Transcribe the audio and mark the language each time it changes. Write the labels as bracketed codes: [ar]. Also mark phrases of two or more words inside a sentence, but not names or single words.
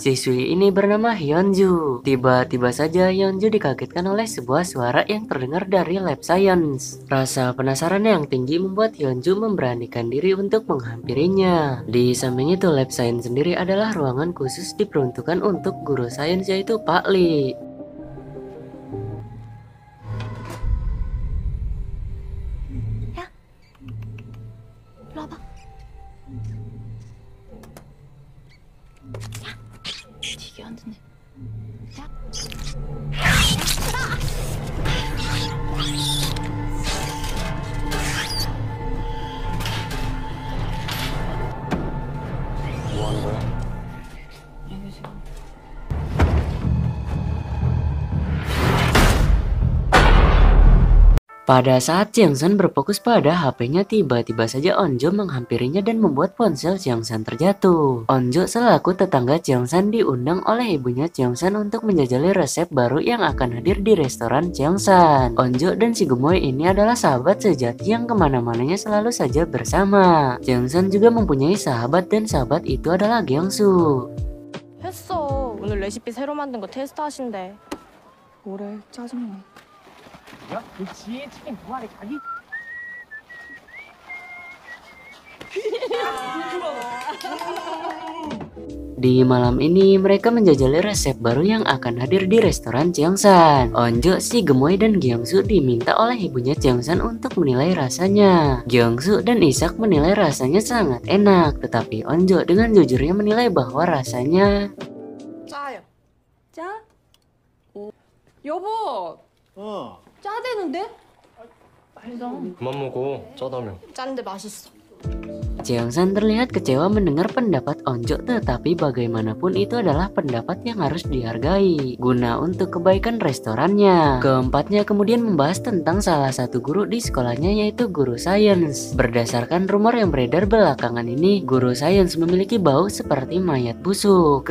[id] Siswi ini bernama Hyunju. Tiba-tiba saja Hyunju dikagetkan oleh sebuah suara yang terdengar dari [en] lab science. [id] Rasa penasaran yang tinggi membuat Hyunju memberanikan diri untuk menghampirinya. Di samping itu [en] lab science [id] sendiri adalah ruangan khusus diperuntukkan untuk guru sains yaitu Pak Lee. [ko] 일로 와봐. 야, 되게 안 듣네. 야. 뭐 하는 거야? 여기 지금. [id] Pada saat Cheongsan berfokus pada HP-nya, tiba-tiba saja Onjo menghampirinya dan membuat ponsel Cheongsan terjatuh. Onjo selaku tetangga Cheongsan diundang oleh ibunya Cheongsan untuk menjajali resep baru yang akan hadir di restoran Cheongsan. Onjo dan si gemoy ini adalah sahabat sejati yang kemana-mananya selalu saja bersama. Cheongsan juga mempunyai sahabat dan sahabat itu adalah Gyeongsu. [ko] 했어. 오늘 레시피 새로 만든 거 테스트 하신대. 뭐래 짜증나. 야, 너 지혜 치킨 두 마리 가기? [id] Di malam ini mereka menjajali resep baru yang akan hadir di restoran Cheongsan. Onjo, si gemoy, dan Gyeongsu diminta oleh ibunya Cheongsan untuk menilai rasanya. Gyeongsu dan Isak menilai rasanya sangat enak, tetapi Onjo dengan jujurnya menilai bahwa rasanya [ko] 짜요. 짜? 여보, 짜대는데? 그만 먹어. 짜다며. 짠데 맛있어. [id] Cheongsan terlihat kecewa mendengar pendapat Onjo, tetapi bagaimanapun itu adalah pendapat yang harus dihargai guna untuk kebaikan restorannya. Keempatnya kemudian membahas tentang salah satu guru di sekolahnya yaitu guru sains. Berdasarkan rumor yang beredar belakangan ini, guru sains memiliki bau seperti mayat busuk.